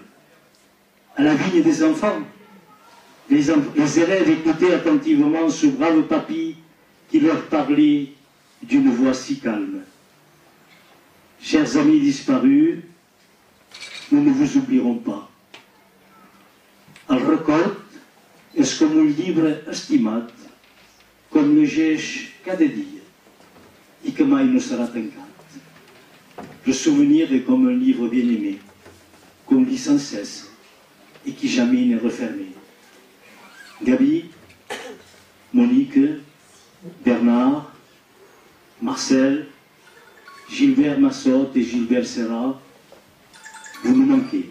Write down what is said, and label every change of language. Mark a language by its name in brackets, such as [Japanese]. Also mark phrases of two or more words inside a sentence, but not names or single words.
[French] À la vigne des enfants, les élèves écoutaient attentivement ce brave papy qui leur parlait d'une voix si calme. Chers amis disparus, nous ne vous oublierons pas. [Catalan] El record és com un llibre estimat, com llegeix cada dia i que mai no serà tancat. [French] Le souvenir est comme un livre bien aimé, qu'on lit sans cesse et qui jamais n'est refermé. Gabi, Monique, Bernard, Marcel, Gilbert Massotte et Gilbert Serra, vous nous manquez.